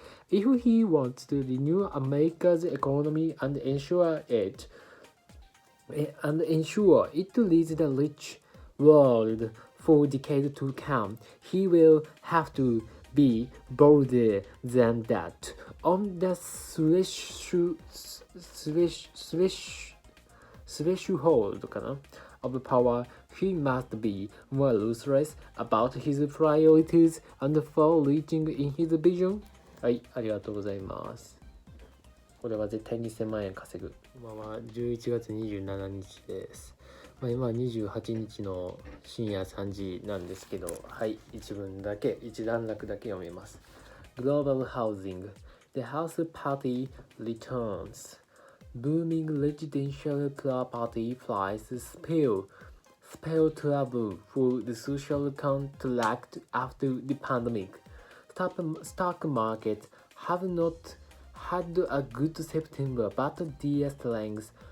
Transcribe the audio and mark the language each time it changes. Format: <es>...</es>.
<en>If he wants to renew America's economy and ensure it leads the rich world for decades to come, he will have to be bolder than that. On the threshold of power, he must be more ruthless about his priorities and far-reaching in his vision.</en> <ja>はい、ありがとうございます。これは絶対に1000万円稼ぐ。今は11月27日です。今は28日の深夜3時なんですけど、はい、一段落だけ読みます。</ja> <en>Global Housing. The House Party returns. Booming residential property prices spell trouble for the social contract after the pandemic. Stock markets have not had a good September, but their strength</en>